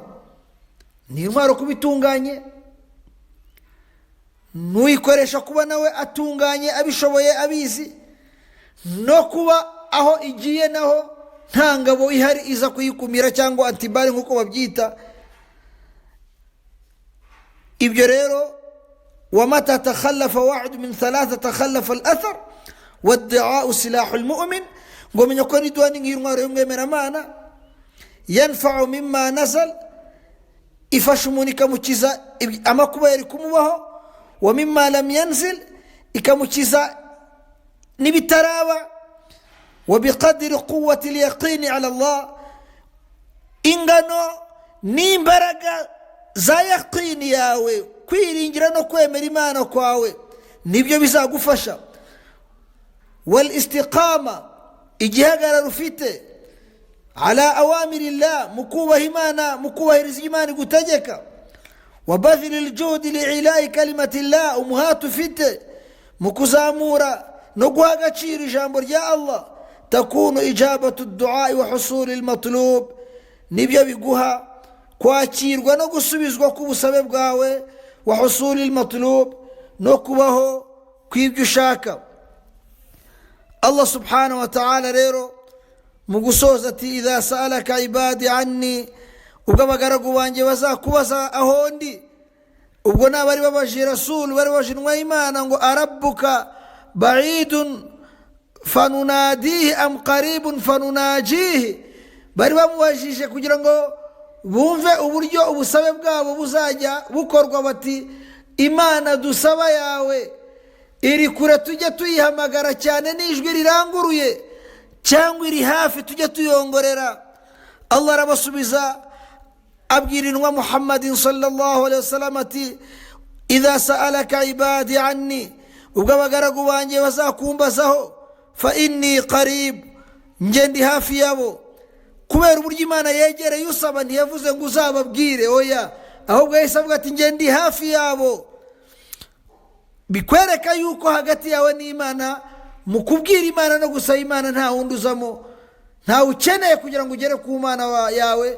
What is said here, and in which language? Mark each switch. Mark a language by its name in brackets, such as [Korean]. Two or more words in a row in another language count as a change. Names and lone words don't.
[Kinyarwanda] ni intwaro kuba itunganye, n'uyikoresha kuba nawe atunganye, abishoboye, abizi, no kuba aho igiye naho nta ngabo ihari iza kuyikumira cyangwa antibari nk'uko babyita. ibyo rero, [Arabic] ومتى تخلف واحد من ثلاثة تخلف الأثر ودعاء سلاح المؤمن, [Kinyarwanda] ngo menya ko ni duwa ni nk'intwaro y'umwemeramana. [Arabic] ينفع مما نزل, [Kinyarwanda] ifasha umuntu ikamukiza amakuba yari kumubaho. [Arabic] ومما لم ينزل, [Kinyarwanda] ikamukiza n'ibitaraba. [Arabic] وبقدر قوة اليقين على الله, [Kinyarwanda] ingano n'imbaraga za yaqini yawe kwiringira no kwemera Imana kwawe nibyo bizagufasha. [Arabic] والاستقامة, [Kinyarwanda] igihagararo ufite [Arabic] على أوامر الله, [Kinyarwanda] mukubaha Imana, mukubahiriza Imana igutegeka. [Arabic] وبذل الجهد لإعلاء كلمة الله, [Kinyarwanda] umuhati ufite mukuzamura no guha agaciro ijambo rya Allah. [Arabic] تكون إجابة الدعاء وحصول المطلوب, [Kinyarwanda] nibyo biguha kwakirwa no gusubizwa k'ubusabe bwawe. [Arabic] وحصول المطلوب, [Kinyarwanda] no kubaho kw'ibyo ushaka. [Arabic] الله سبحانه وتعالى [Kinyarwanda] rero mu gusoza ati [Arabic] إذا سألك عبادي عني, [Kinyarwanda] ubwo abagaragu banjye bazakubaza aho ndi, ubwo n'abari babaje Rasul, bari baje intumwa y'Imana ngo [Arabic] أربك بعيد فنناديه أم قريب فنناجيه, [Kinyarwanda] bari bamubajije kugira ngo bumve uburyo ubusabe bwabo buzajya bukorwa. bati Imana dusaba yawe iri kure tujye tuyihamagara cyane n'ijwi riranguruye, cyangwa iri hafi tujye tuyongorera? Allah arabasubiza abwira intumwa Muhammadin [Arabic] صلى الله عليه وسلم [Kinyarwanda] ati [Arabic] إذا سألك عبادي عني, [Kinyarwanda] ubwo abagaragu banjye bazakumbazaho, [Arabic] فإني قريب, [Kinyarwanda] nge ndi hafi yabo. kubera uburyo Imana yegereye usaba, ntiyavuze ngo uzababwire, oya, ahubwo yahise avuga ati nge ndi hafi yabo. bikwereka yuko hagati yawe n'Imana, mu kubwira Imana no gusaba Imana, nta wundi uzamo, ntawe ukeneye kugira ngo ugere ku Mana yawe.